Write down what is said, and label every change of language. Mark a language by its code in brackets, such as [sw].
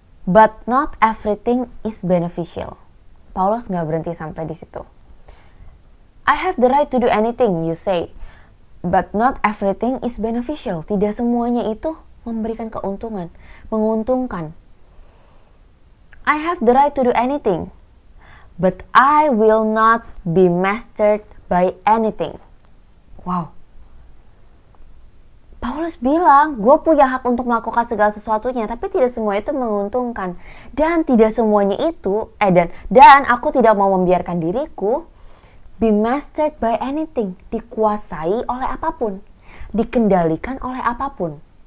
[en] But not everything is beneficial. [id] Paulus gak berhenti sampai di situ. [en] I have the right to do anything, you say, but not everything is beneficial. [id] Tidak semuanya itu memberikan keuntungan, menguntungkan. [en] I have the right to do anything, but I will not be mastered by anything. Wow. [id] Paulus bilang, gue punya hak untuk melakukan segala sesuatunya, tapi tidak semua itu menguntungkan. Dan tidak semuanya itu, dan aku tidak mau membiarkan diriku [en] be mastered by anything, [id] dikuasai oleh apapun, dikendalikan oleh apapun.